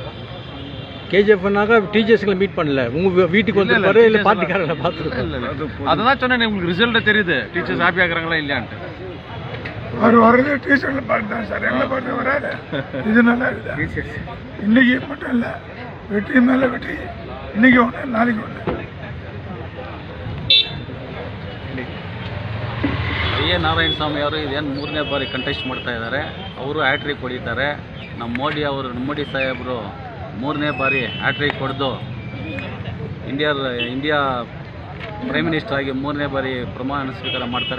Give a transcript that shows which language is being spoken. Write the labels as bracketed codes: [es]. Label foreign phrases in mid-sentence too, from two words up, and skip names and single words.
[ta] KGFனாக்க டீச்சர்ஸ்களை மீட் பண்ணல, உங்கள் வீட்டுக்கு வந்து இல்லை பார்ட்டிக்காரங்களை பார்த்துருக்கோம். இல்லை, அதான் சொன்னேன், உங்களுக்கு ரிசல்ட் தெரியுது [en] teachers happy [ta] ஆகுறாங்களா இல்லையான்ட்டு. அவர் வர்றது டீச்சர்ல பார்த்து தான் சார், எங்களை பார்த்து வராது. இது நல்லா இருக்குது. இன்னைக்கு மட்டும் இல்லை, வெற்றி மேலே வெற்றி. இன்னைக்கு ஒன்று, நாளைக்கு ஒன்று. [kn] ವೈ ಎ ನಾರಾಯಣ ಸ್ವಾಮಿ ಅವರು ಇದೇನು 3ನೇ ಬಾರಿ ಕಂಟೆಸ್ಟ್ ಮಾಡ್ತಾ ಇದ್ದಾರೆ. ಅವರು ಹ್ಯಾಟ್ರಿಕ್ ಹೊಡಿತಾರೆ. ನಮ್ಮ ಮೋದಿ ಸಾಹೇಬರು 3ನೇ ಬಾರಿ ಹ್ಯಾಟ್ರಿಕ್ ಹೊಡೆದು [en] India prime minister [kn] ಆಗಿ 3ನೇ ಬಾರಿ ಪ್ರಮಾಣ ಸ್ವೀಕಾರ ಮಾಡ್ತಾರೆ.